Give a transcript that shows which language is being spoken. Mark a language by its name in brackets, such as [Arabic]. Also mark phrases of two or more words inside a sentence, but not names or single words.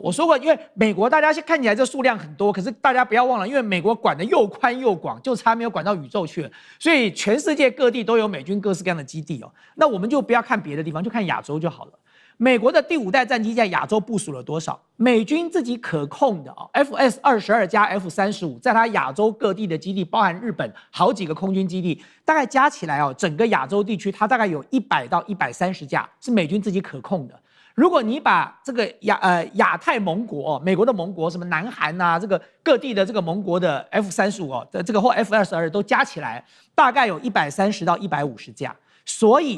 [Chinese] 我說過，因為美國大家看起來這數量很多，可是大家不要忘了，因為美國管得又寬又廣，就差沒有管到宇宙去了，所以全世界各地都有美軍各式各樣的基地哦。那我們就不要看別的地方，就看亞洲就好了。美國的第5代戰機在亞洲部署了多少？美軍自己可控的FS-22加 F-35，在它亞洲各地的基地，包含日本好幾個空軍基地，大概加起來整個亞洲地區，它大概有100到130架是美軍自己可控的。如果你把這個亞太盟國美國的盟國什麼南韓啊，這個各地的這個盟國的 F-35這個或 F-22都加起來，大概有130到150架，所以。